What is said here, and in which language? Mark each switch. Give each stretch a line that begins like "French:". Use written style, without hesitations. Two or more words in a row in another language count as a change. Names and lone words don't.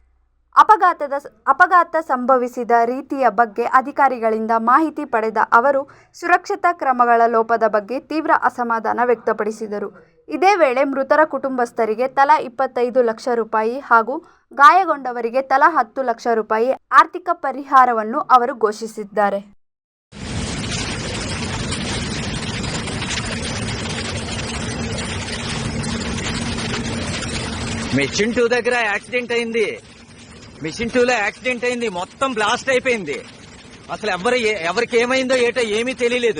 Kannada: ಅಪಘಾತ ಸಂಭವಿಸಿದ ರೀತಿಯ ಬಗ್ಗೆ ಅಧಿಕಾರಿಗಳಿಂದ ಮಾಹಿತಿ ಪಡೆದ ಅವರು ಸುರಕ್ಷತಾ ಕ್ರಮಗಳ ಲೋಪದ ಬಗ್ಗೆ ತೀವ್ರ ಅಸಮಾಧಾನ ವ್ಯಕ್ತಪಡಿಸಿದರು. ಇದೇ ವೇಳೆ ಮೃತರ ಕುಟುಂಬಸ್ಥರಿಗೆ ತಲಾ 25 ಲಕ್ಷ ರೂಪಾಯಿ ಹಾಗೂ ಗಾಯಗೊಂಡವರಿಗೆ ತಲಾ 10 ಲಕ್ಷ ರೂಪಾಯಿ ಆರ್ಥಿಕ ಪರಿಹಾರವನ್ನು ಅವರು ಘೋಷಿಸಿದ್ದಾರೆ.
Telugu: మిషన్ 2 దగ్గర యాక్సిడెంట్ అయింది. మిషన్ 2లో యాక్సిడెంట్ అయింది. మొత్తం బ్లాస్ట్ అయిపోయింది. అసలు ఎవరికి ఏమైందో ఏటో ఏమీ తెలియలేదు.